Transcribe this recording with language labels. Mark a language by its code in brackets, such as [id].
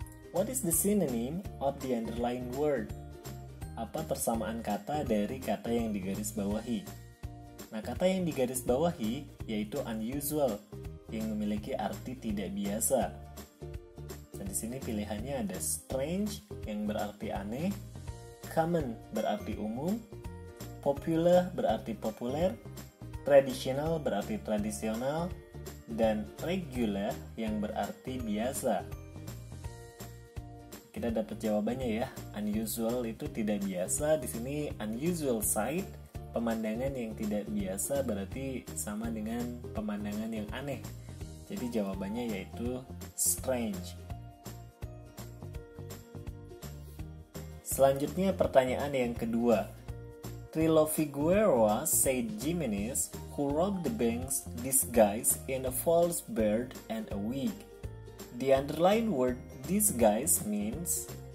[en] What is the synonym of the underlying word? [id] Apa persamaan kata dari kata yang digarisbawahi? Nah, kata yang digarisbawahi yaitu unusual, yang memiliki arti tidak biasa. Dan di sini pilihannya ada strange, yang berarti aneh, common berarti umum, popular berarti populer, traditional berarti tradisional, dan regular yang berarti biasa. Kita dapat jawabannya ya. Unusual itu tidak biasa. Di sini unusual sight, pemandangan yang tidak biasa, berarti sama dengan pemandangan yang aneh. Jadi jawabannya yaitu strange. Selanjutnya pertanyaan yang kedua. [en] Trilo Figueroa said Jimenez, who robbed the banks disguised in a false beard and a wig. The underlined word disguise means.